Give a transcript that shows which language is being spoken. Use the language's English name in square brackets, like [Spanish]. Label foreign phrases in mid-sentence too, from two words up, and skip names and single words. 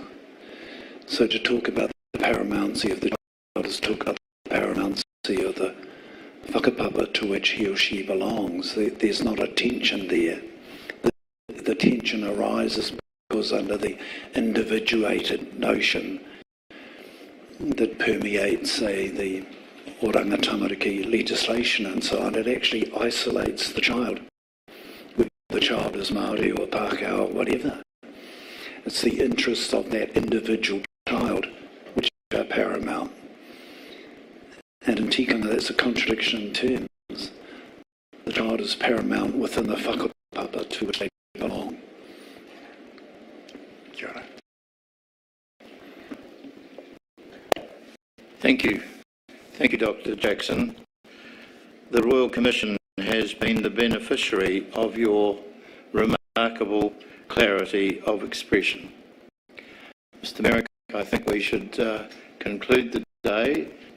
[English] So to talk about the paramountcy of the child is to talk about the paramountcy of the whakapapa to which he or she belongs. There's not a tension there. The tension arises because under the individuated notion that permeates, say, the oranga tamariki legislation and so on, it actually isolates the child, whether the child is Māori or Pākehā or whatever. It's the interests of that individual child which are paramount. And in tikanga, that's a contradiction in terms. The child is paramount within the whakapapa to which they belong. [Māori] Kia ora. [English] Thank you. Thank you, Dr. Jackson. The Royal Commission has been the beneficiary of your remarkable clarity of expression. Mr. Merrick, I think we should conclude the day.